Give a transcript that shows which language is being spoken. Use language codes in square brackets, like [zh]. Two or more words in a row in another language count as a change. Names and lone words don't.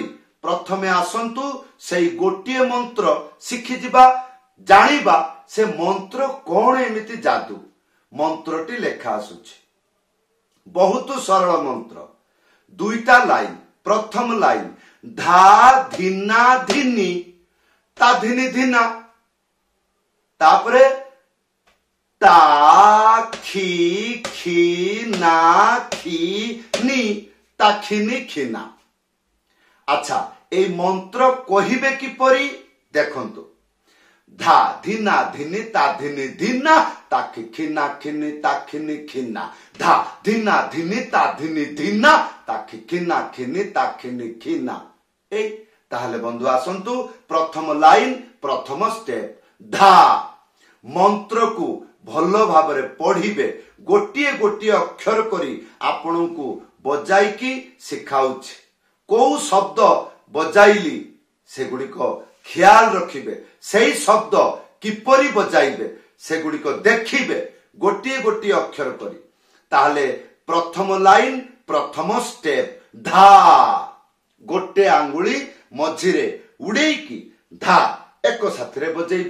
[or] ପ୍ରଥମେ ଆସନ୍ତୁ ସେଇ ଗୋଟିଏ ମନ୍ତ୍ର ଶିଖିଯିବା, ଜାଣିବା ସେ ମନ୍ତ୍ର କେଉଁ ଏମିତି ଯାଦୁ। ମନ୍ତ୍ରଟି ଲେଖା ଆସୁଛି, ବହୁତ ସରଳ ମନ୍ତ୍ର। ଦୁଇଟା ଲାଇନ। ପ୍ରଥମ ଲାଇନ ଧା ଧିନା ଧିନୀ ତା ଧିନୀ ଧିନା, ତାପରେ ତା ଖୀ ଖୀ ନା ଖୀ ନୀ ତା ଖିନୀ ଖିନା। ଅଚ୍ଛା, ଏ ମନ୍ତ୍ର କହିବେ କିପରି? ଦେଖନ୍ତୁ, ଧା ଧିନା ଧିନୀ ତା ଧିନୀ ଧିନା ତା ଖିନା ଖିନୀ ତା ଖିନୀ ଖିନା, ଧା ଧିନା ଧିନୀ ତା ଧିନୀ ଧିନା ତା ଖିନା ଖିନୀ ତା ଖିନୀ ଖିନା। ଏ ତାହାଲେ ବନ୍ଧୁ ଆସନ୍ତୁ ପ୍ରଥମ ଲାଇନ, ପ୍ରଥମ ଷ୍ଟେପ ଧା। ମନ୍ତ୍ରକୁ ଭଲ ଭାବରେ ପଢ଼ିବେ। ଗୋଟିଏ ଗୋଟିଏ ଅକ୍ଷର କରି ଆପଣଙ୍କୁ ବଜାଇକି ଶିଖାଉଛି। କେଉଁ ଶବ୍ଦ ବଜାଇଲି ସେଗୁଡ଼ିକୁ ଖିଆଲ ରଖିବେ। ସେଇ ଶବ୍ଦ କିପରି ବଜାଇବେ ସେଗୁଡ଼ିକୁ ଦେଖିବେ ଗୋଟିଏ ଗୋଟିଏ ଅକ୍ଷର କରି। ତାହାଲେ ପ୍ରଥମ ଲାଇନ, ପ୍ରଥମ ଷ୍ଟେପ ଧା। ଗୋଟେ ଆଙ୍ଗୁଳି ମଝିରେ ଉଡ଼େଇକି ଧା ଏକ ସାଥରେ ବଜାଇବେ।